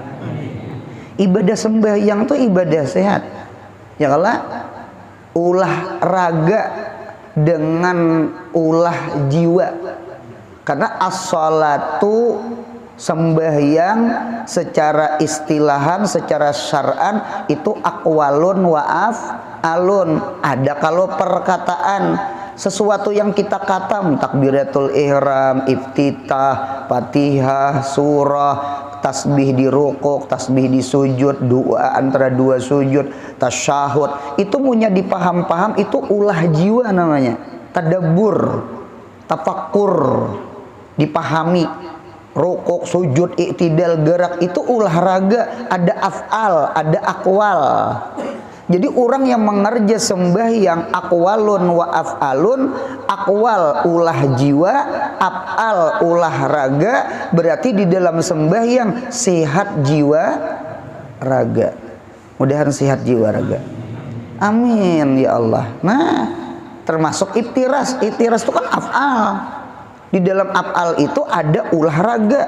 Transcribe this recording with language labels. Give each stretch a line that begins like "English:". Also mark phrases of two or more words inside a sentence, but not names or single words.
Indonesian: Ibadah sembahyang tuh ibadah sehat. Ya kalah ulah raga dengan ulah jiwa. Karena as-shalatu sembahyang secara istilahan, secara syar'an itu
Arabic: أقوال وأفعال.
Indonesian: Ada kalau perkataan sesuatu yang kita katam, takbiratul ihram, iftitah, fatihah, surah, tasbih di rukuk, tasbih di sujud, doa antara dua sujud, tasyahud, itu punya dipaham-paham, itu ulah jiwa namanya, tadabbur, tafakkur, dipahami. rukuk, sujud, iktidal, gerak itu olahraga, ada af'al, ada akwal. Jadi orang yang mengerja sembahyang
Arabic: أقوال وأفعال,
Indonesian: akwal ulah jiwa, af'al olahraga, berarti di dalam sembahyang sehat jiwa raga. Mudahan sehat jiwa raga. Amin ya Allah. Nah, termasuk iftiras. Iftiras itu kan af'al. Di dalam af'al itu ada olahraga.